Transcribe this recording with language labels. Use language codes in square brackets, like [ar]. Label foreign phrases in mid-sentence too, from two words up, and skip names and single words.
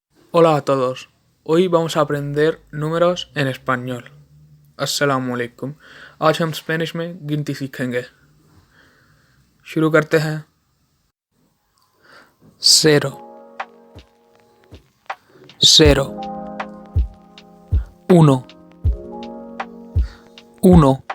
[es] Hola a todos, hoy vamos a aprender números en español. [ar] السلام عليكم. [hi] आज हम स्पेनिश में गिनती सीखेंगे। शुरू करते हैं। 0 0 1 1